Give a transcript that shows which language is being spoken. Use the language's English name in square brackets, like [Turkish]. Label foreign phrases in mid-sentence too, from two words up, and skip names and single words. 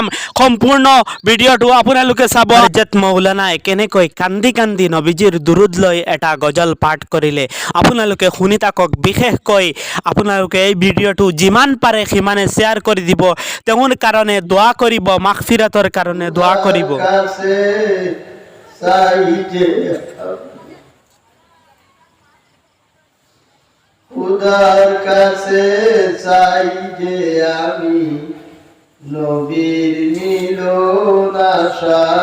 [Assamese] সম্পূৰ্ণ ভিডিঅ'টো আপোনালোকে চাব। হজৰত মৌলানাই কেনেকৈ কান্দি কান্দি নবীজিৰ দুৰুদ লৈ এটা গজল পাঠ কৰিলে আপোনালোকে শুনি থাকক। বিশেষকৈ আপোনালোকে এই ভিডিঅ'টো যিমান পাৰে সিমানে শ্বেয়াৰ কৰি দিব, তেওঁৰ কাৰণে দোৱা কৰিব, মাগফিৰাতৰ কাৰণে দোৱা কৰিব। [Bangla] কাছে চাই যে খুদার কাছে চাই যে আমি নবীর মিলন আশা।